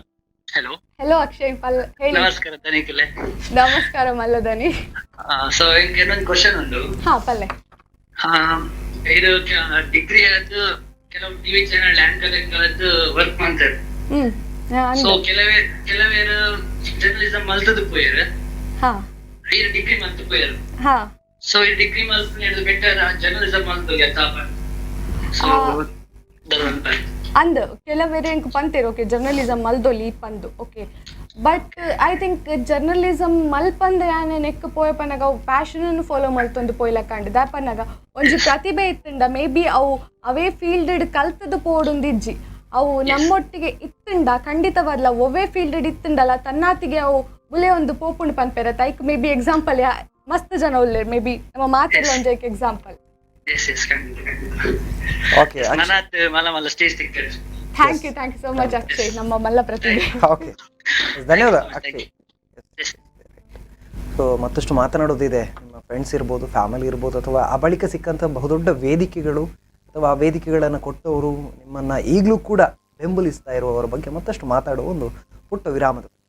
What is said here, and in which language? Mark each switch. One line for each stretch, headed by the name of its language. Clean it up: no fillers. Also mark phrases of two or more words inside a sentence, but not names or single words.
Kannada: ಹಲೋ ಹಲೋ ಅಕ್ಷಯ್, ಹೇಳಿ.
Tulu: ನಮಸ್ಕಾರ ತನಿಖಿಲೆ. ನಮಸ್ಕಾರ ಮಲ್ಲದನಿ. ಸೊ ಇನ್ನೊಂದು ಕ್ವಶನ್ ಉಂಟು. ಪಲ್ಲೆ,
Kannada: ಇದು ಡಿಗ್ರಿ ಆಯ್ತು, ಕೆಲವು
English: TV channel anchor work
Kannada: ಮಾಡ್ತಾರೆ.
Tulu: ಸೊ ಕೆಲವೇರು ಜರ್ನಲಿಸಮ್ ಮಲ್ತದ ಪೋಯರು, ಈ ಡಿಗ್ರಿ ಮಲ್ತು ಪೋಯರು. ಸೊ ಈ ಡಿಗ್ರಿ ಮಲ್ತು
English: better journalism
Tulu: ಮಲ್ತು ಗೆತ್ತಾಪ. ಸೊ ಅಂದ್ ಕೆಲವೇರೆ ಪಂತೇರು ಓಕೆ ಜರ್ನಲಿಸಮ್ ಮಲ್ದೊಲಿ ಪಂದು ಓಕೆ,
English: but I think
Tulu: ಜರ್ನಲಿಸಮ್ ಮಲ್ಪಂದ ಯಾನೆ ನೆಕ್ ಪೋಯ ಪನ್ನಗ ಅವು ಪ್ಯಾಷನನ್ನು ಫಾಲೋ ಮಲ್ತೊಂದು ಪೋಯ್ಲ ಕಂಡು ದಾಪನ್ನಗ ಒಂಜಿ ಪ್ರತಿಭೆ ಇತ್ತಂಡ
English: may be
Tulu: ಅವು ಅವೇ ಫೀಲ್ಡ್ ಕಲ್ತದ್ದು ಪೋಡುಂದಿಜ್ಜಿ ಅವು ನಮ್ಮೊಟ್ಟಿಗೆ ಇತ್ತಂಡ ಖಂಡಿತವಾದ್ಲ ಒವೇ ಫೀಲ್ಡ್ ಇತ್ತಂಡಲ್ಲ ತನ್ನಾತಿಗೆ ಅವು ಬುಲೆ ಒಂದು ಪೋಪುಂಡು ಪನ್ಪೆರ ತೈಕ್
English: may be example
Tulu: ಮಸ್ತ್ ಜನ ಉಲ್ಲೆ
English: may be
Tulu: ನಮ್ಮ ಮಾತೆಲ್ಲ ಒಂದು ಎಕ್ಸಾಂಪಲ್. ಓಕೆ,
English: Thank you so much ಅಕ್ಷಯ್,
Tulu: ನಮ್ಮ ಮಲ್ಲ ಪ್ರತಿಭೆ.
Kannada: ಓಕೆ, ಧನ್ಯವಾದ ಅಕ್ಷಯ್. ಸೊ ಮತ್ತಷ್ಟು ಮಾತನಾಡೋದಿದೆ. ನಿಮ್ಮ ಫ್ರೆಂಡ್ಸ್ ಇರ್ಬೋದು, ಫ್ಯಾಮಿಲಿ ಇರ್ಬೋದು, ಅಥವಾ ಆ ಬಳಿಕ ಸಿಕ್ಕಂಥ ಬಹುದೊಡ್ಡ ವೇದಿಕೆಗಳು ಅಥವಾ ಆ ವೇದಿಕೆಗಳನ್ನು ಕೊಟ್ಟವರು ನಿಮ್ಮನ್ನು ಈಗಲೂ ಕೂಡ ಬೆಂಬಲಿಸ್ತಾ ಇರುವವರ ಬಗ್ಗೆ ಮತ್ತಷ್ಟು ಮಾತಾಡುವ ಒಂದು ಪುಟ್ಟ ವಿರಾಮದ